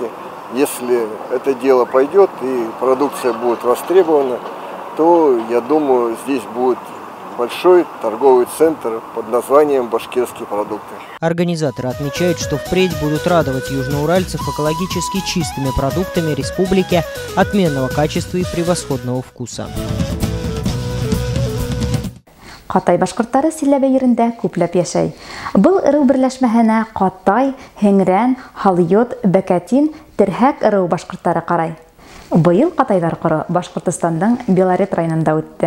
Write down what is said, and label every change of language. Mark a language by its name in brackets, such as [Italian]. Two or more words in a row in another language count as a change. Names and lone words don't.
[Russian] Если это дело пойдет и продукция будет востребована, то, я думаю, здесь будет большой торговый центр под названием «Башкирские продукты». Организаторы отмечают, что впредь будут радовать южноуральцев экологически чистыми продуктами республики отменного качества и превосходного вкуса. [Bashkir] Ҡатай башҡорттары Силәбе ерендә күпләп йәшәй. Был ырыу берләшмәһенә Ҡатай, Һеңрән, Һалйот, Бәкәтин, Терһәк ырыу башҡорттары ҡарай. Быйыл Ҡатайҙар ҡоро Башҡортостандың Белорет районында үтте.